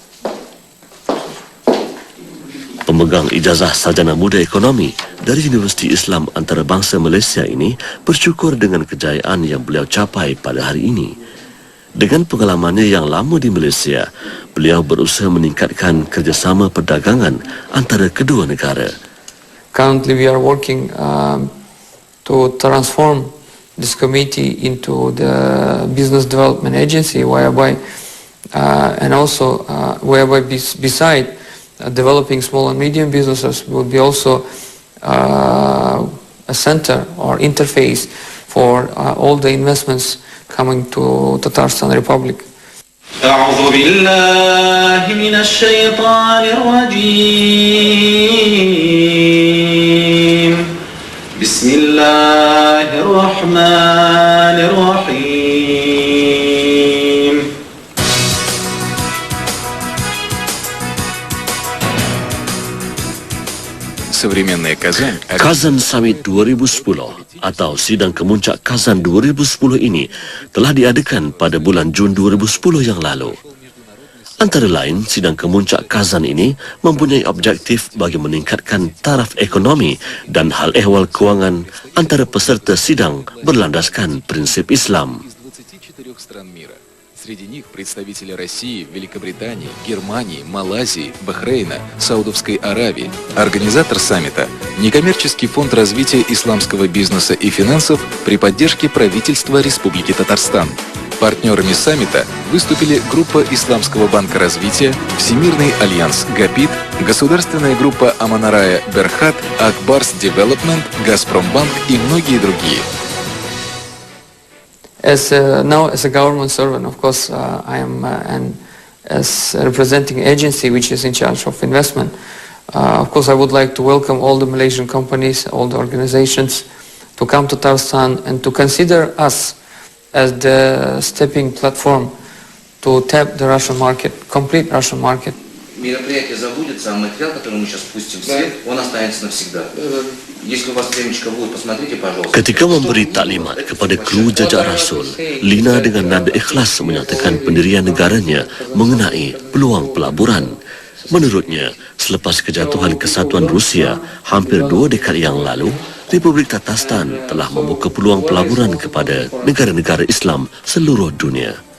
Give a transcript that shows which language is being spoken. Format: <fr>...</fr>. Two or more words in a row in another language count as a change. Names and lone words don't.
<ms>Pemegang ijazah sarjana muda ekonomi dari Universiti Islam Antarabangsa Malaysia ini bersyukur dengan kejayaan yang beliau capai pada hari ini. Dengan pengalamannya yang lama di Malaysia, beliau berusaha meningkatkan kerjasama perdagangan antara kedua negara.</ms> <en>Currently we are working to transform this committee into the business development agency, whereby beside developing small and medium businesses will be also a center or interface for all the investments coming to Tatarstan Republic.</en> <ar>أعوذ بالله من الشيطان الرجيم بسم الله الرحمن الرحيم.</ar> <ms>Kazan Summit 2010 atau Sidang Kemuncak Kazan 2010 ini telah diadakan pada bulan Jun 2010 yang lalu. Antara lain, Sidang Kemuncak Kazan ini mempunyai objektif bagi meningkatkan taraf ekonomi dan hal ehwal kewangan antara peserta sidang berlandaskan prinsip Islam.</ms> <ru>Среди них представители России, Великобритании, Германии, Малайзии, Бахрейна, Саудовской Аравии. Организатор саммита – Некоммерческий фонд развития исламского бизнеса и финансов при поддержке правительства Республики Татарстан. Партнерами саммита выступили группа Исламского банка развития, Всемирный альянс ГАПИТ, государственная группа Аманарая Берхат, Акбарс Девелопмент, Газпромбанк и многие другие.</ru> <en>Now as a government servant, of course, I am as representing agency which is in charge of investment. Of course, I would like to welcome all the Malaysian companies, all the organizations to come to Tatarstan and to consider us as the stepping platform to tap the Russian market, complete Russian market.</en> <ru>Мероприятие забудется, а материал, который мы сейчас пустим в свет, он останется навсегда. Если у вас времечко будет, посмотрите, пожалуйста.</ru> <ms>Ketika memberi taklimat kepada kru jajak Rasul, Lina dengan nada ikhlas menyatakan pendirian negaranya mengenai peluang pelaburan. Menurutnya, selepas kejatuhan kesatuan Rusia hampir 2 dekad yang lalu, Republik Tatarstan telah membuka peluang pelaburan kepada negara-negara Islam seluruh dunia.</ms>